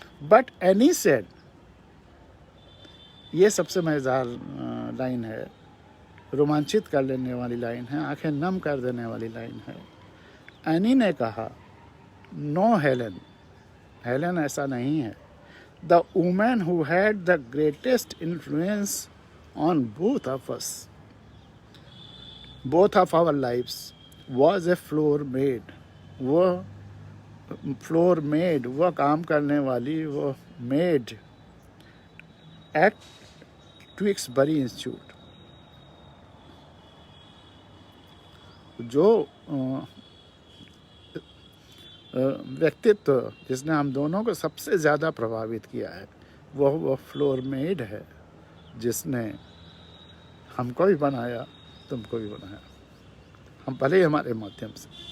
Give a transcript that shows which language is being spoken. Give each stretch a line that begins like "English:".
Hindi: But any said, ये सबसे मज़ेदार लाइन है, रोमांचित कर लेने वाली लाइन है, आंखें नम कर देने वाली लाइन है. एनी ने कहा, नो हेलेन, हेलेन ऐसा नहीं है.
English: The woman who had the greatest influence on both of us, both of our lives, was a floor maid.
Hindi: वो फ्लोर मेड, वो काम करने वाली, वो मेड एट ट्विक्सबरी इंस्टीट्यूट. जो व्यक्तित्व जिसने हम दोनों को सबसे ज़्यादा प्रभावित किया है, वो फ्लोर मेड है, जिसने हमको भी बनाया, तुमको भी बनाया, हम भले ही हमारे माध्यम से.